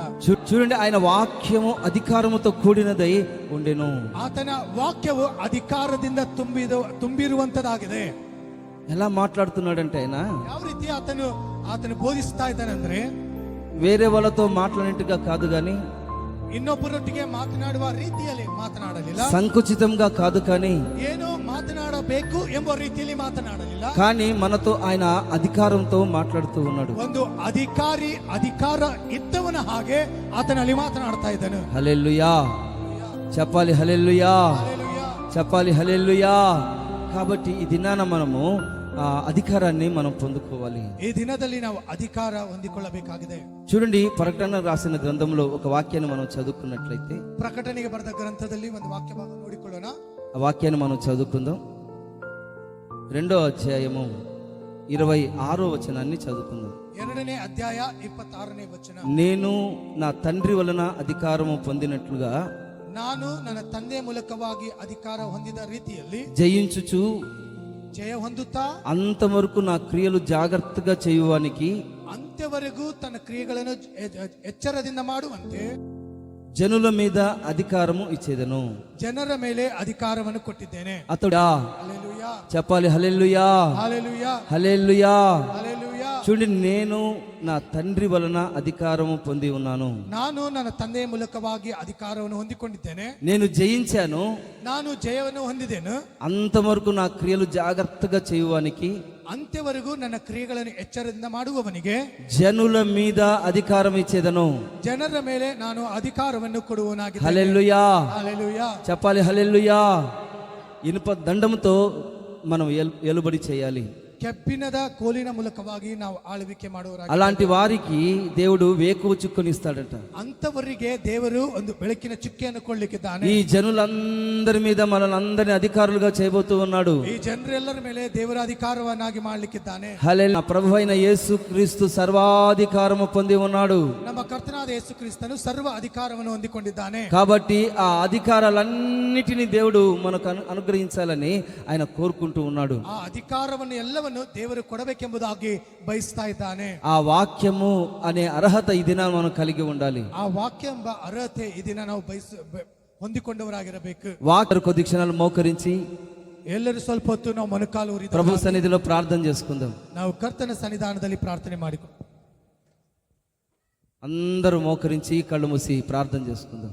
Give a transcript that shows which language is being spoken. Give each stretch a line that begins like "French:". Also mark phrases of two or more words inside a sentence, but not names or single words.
Telugu: చూడండి, ఆయన వాక్యము అధికారముతో కూడినదై ఉండెను.
Kannada: ಆತನ ವಾಕ್ಯವು ಅಧಿಕಾರದಿಂದ ತುಂಬಿರುವಂತದಾಗಿದೆ.
Telugu: ఎలా మాట్లాడుతున్నాడంటే ఆయన
Kannada: ಯಾವ ರೀತಿ ಆತನು ಬೋಧಿಸ್ತಾ ಇದ್ದಾನಂದ್ರೆ,
Telugu: వేరే వాళ్ళతో మాట్లాడినట్టుగా కాదు గాని,
Kannada: ಇನ್ನೊಬ್ಬರೊಟ್ಟಿಗೆ ಮಾತನಾಡುವ ರೀತಿಯಲ್ಲಿ ಮಾತನಾಡಲಿಲ್ಲ.
Telugu: సంకుచితంగా కాదు కానీ,
Kannada: ಏನು ಮಾತನಾಡಬೇಕು ಎಂಬ ರೀತಿಯಲ್ಲಿ ಮಾತನಾಡಲಿಲ್ಲ.
Telugu: కానీ మనతో ఆయన అధికారంతో మాట్లాడుతూ ఉన్నాడు.
Kannada: ಒಂದು ಅಧಿಕಾರ ಇದ್ದವನ ಹಾಗೆ ಆತನಲ್ಲಿ ಮಾತನಾಡ್ತಾ ಇದ್ದನು.
Telugu: హల్లెలూయా, చెప్పాలి హల్లెలూయా,
Kannada: ಹಲ್ಲೆಲೂಯಾ.
Telugu: చెప్పాలి హల్లెలూయా. కాబట్టి ఈ దినాన మనము ఆ అధికారాన్ని మనం పొందుకోవాలి.
Kannada: ಈ ದಿನದಲ್ಲಿ ನಾವು ಅಧಿಕಾರ ಹೊಂದಿಕೊಳ್ಳಬೇಕಾಗಿದೆ.
Telugu: చూడండి, ప్రకటన రాసిన గ్రంథంలో ఒక వాక్యాన్ని మనం చదువుకున్నట్లయితే,
Kannada: ಪ್ರಕಟಣೆಗೆ ಬರೆದ ಗ್ರಂಥದಲ್ಲಿ ಒಂದು ವಾಕ್ಯ ಭಾಗ ನೋಡಿಕೊಳ್ಳೋಣ.
Telugu: ఆ వాక్యాన్ని మనం చదువుకుందాం. 2వ అధ్యాయము 26వ వచనాన్ని చదువుకుందాం.
Kannada: 2ನೇ ಅಧ್ಯಾಯ 26ನೇ ವಚನ.
Telugu: నేను నా తండ్రి వలన అధికారము పొందినట్లుగా
Kannada: ನಾನು ನನ್ನ ತಂದೆ ಮೂಲಕವಾಗಿ ಅಧಿಕಾರ ಹೊಂದಿದ ರೀತಿಯಲ್ಲಿ
Telugu: జయించుచు
Kannada: ಜಯ ಹೊಂದುತ್ತಾ
Telugu: అంతవరకు నా క్రియలు జాగ్రత్తగా చేయువానికి
Kannada: ಅಂತ್ಯವರೆಗೂ ತನ್ನ ಕ್ರಿಯೆಗಳನ್ನು ಎಚ್ಚರದಿಂದ ಮಾಡುವಂತೆ
Telugu: జనుల మీద అధికారము ఇచ్చేదను.
Kannada: ಜನರ ಮೇಲೆ ಅಧಿಕಾರವನ್ನು ಕೊಟ್ಟಿದ್ದೇನೆ.
Telugu: అతడా హల్లెలూయా, చెప్పాలి హల్లెలూయా, హల్లెలూయా, హల్లెలూయా. హల్లెలూయా. చూడండి, నేను నా తండ్రి వలన అధికారము పొంది ఉన్నాను.
Kannada: ನಾನು ನನ್ನ ತಂದೆಯ ಮೂಲಕವಾಗಿ ಅಧಿಕಾರವನ್ನು ಹೊಂದಿಕೊಂಡಿದ್ದೇನೆ.
Telugu: నేను జయించాను.
Kannada: ನಾನು ಜಯವನ್ನು ಹೊಂದಿದ್ದೇನೆ.
Telugu: అంతవరకు నా క్రియలు జాగ్రత్తగా చేయువానికి
Kannada: ಅಂತ್ಯವರೆಗೂ ನನ್ನ ಕ್ರಿಯೆಗಳನ್ನು ಎಚ್ಚರದಿಂದ ಮಾಡುವವನಿಗೆ
Telugu: జనుల మీద అధికారం ఇచ్చేదను.
Kannada: ಜನರ ಮೇಲೆ ನಾನು ಅಧಿಕಾರವನ್ನು ಕೊಡುವನಾಗಿದ್ದೇನೆ.
Telugu: హల్లెలూయా, హల్లెలూయా. చెప్పాలి హల్లెలూయా. ఇనుప దండముతో మనం ఎలుబడి చేయాలి.
Kannada: ಕೆಬ್ಬಿಣದ ಕೋಲಿನ ಮೂಲಕವಾಗಿ ನಾವು ಆಳ್ವಿಕೆ ಮಾಡುವರಾಗಿ.
Telugu: అలాంటి వారికి దేవుడు వేకువ చుక్కని ఇస్తాడట.
Kannada: ಅಂತವರಿಗೆ ದೇವರು ಒಂದು ಬೆಳಕಿನ ಚುಕ್ಕೆಯನ್ನು ಕೊಳ್ಳಿಕ್ಕಿದ್ದಾನೆ.
Telugu: ఈ జనులందరి మీద మనల్ని అందరిని అధికారులుగా చేయబోతూ ఉన్నాడు.
Kannada: ಈ ಜನರೆಲ್ಲರ ಮೇಲೆ ದೇವರ ಅಧಿಕಾರವನ್ನಾಗಿ ಮಾಡಲಿಕ್ಕಿದ್ದಾನೆ.
Telugu: హల్లెలూయా. ప్రభు అయిన యేసు క్రీస్తు సర్వాధికారము పొంది ఉన్నాడు.
Kannada: ನಮ್ಮ ಕರ್ತನಾದ ಯೇಸು ಕ್ರಿಸ್ತನು ಸರ್ವ ಅಧಿಕಾರವನ್ನು ಹೊಂದಿಕೊಂಡಿದ್ದಾನೆ.
Telugu: కాబట్టి ఆ అధికారాలన్నిటినీ దేవుడు మనకు అనుగ్రహించాలని ఆయన కోరుకుంటూ ఉన్నాడు.
Kannada: ಆ ಅಧಿಕಾರವನ್ನು ಎಲ್ಲವನ್ನು ದೇವರು ಕೊಡಬೇಕೆಂಬುದಾಗಿ ಬಯಸ್ತಾ ಇದ್ದಾನೆ.
Telugu: ఆ వాక్యము అనే అర్హత ఈ దినాన మనం కలిగి ఉండాలి.
Kannada: ಆ ವಾಕ್ಯ ಎಂಬ ಅರ್ಹತೆ ಈ ದಿನ ನಾವು ಹೊಂದಿಕೊಂಡವರಾಗಿರಬೇಕು.
Telugu: వాక్య కొద్ది క్షణాలు మోకరించి
Kannada: ಎಲ್ಲರೂ ಸ್ವಲ್ಪ ಹೊತ್ತು ನಾವು ಮೊಣಕಾಲು ಊರಿದ
Telugu: ప్రభు సన్నిధిలో ప్రార్థన చేసుకుందాం.
Kannada: ನಾವು ಕರ್ತನ ಸನ್ನಿಧಾನದಲ್ಲಿ ಪ್ರಾರ್ಥನೆ ಮಾಡಿಕೊಂಡು
Telugu: అందరూ మోకరించి కళ్ళు మూసి ప్రార్థన చేసుకుందాం.